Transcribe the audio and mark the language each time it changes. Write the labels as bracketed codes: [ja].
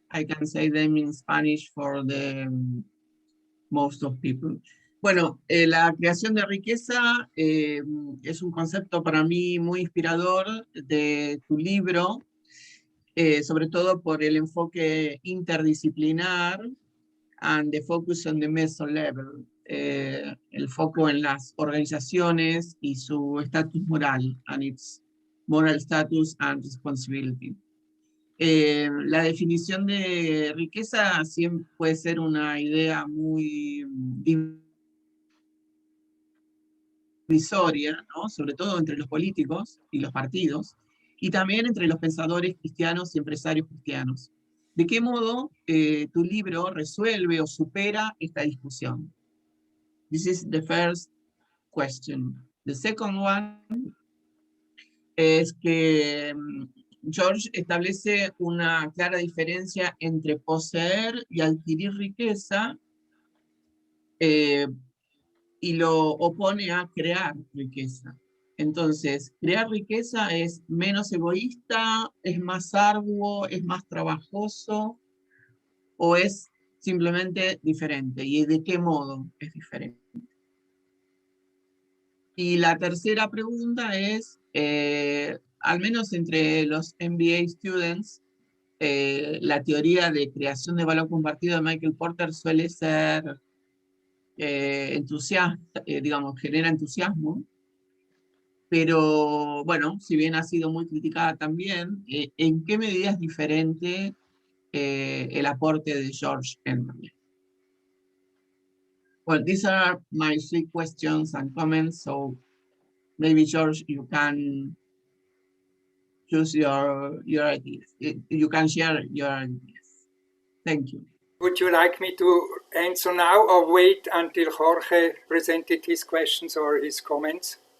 [en] I can say them in Spanish for the most of people. [es] Bueno, la creación de riqueza es un concepto para mí muy inspirador de tu libro, sobre todo por el enfoque interdisciplinar [en] and the focus on the meso level, [es] el foco en las organizaciones y su estatus moral, [en] and its moral status and responsibility. [es] La definición de riqueza siempre puede ser una idea muy divisoria, ¿no? Sobre todo entre los políticos y los partidos, y también entre los pensadores cristianos y empresarios cristianos. ¿De qué modo tu libro resuelve o supera esta discusión? [en] This is the first question. The second one [es] es que George establece una clara diferencia entre poseer y adquirir riqueza, y lo opone a crear riqueza. Entonces, crear riqueza es menos egoísta, es más arduo, es más trabajoso, o es simplemente diferente. ¿Y de qué modo es diferente? Y la tercera pregunta es, al menos entre los MBA students, la teoría de creación de valor compartido de Michael Porter suele ser entusiasta, digamos, genera entusiasmo, pero bueno, si bien ha sido muy criticada también, ¿en qué medida es diferente el aporte de George Henry? [en] Well, these are my 3 questions and comments, so maybe George, you can choose your ideas. You can share your ideas. Thank you. Would you like me to answer now or wait until Jorge presented his questions or his comments?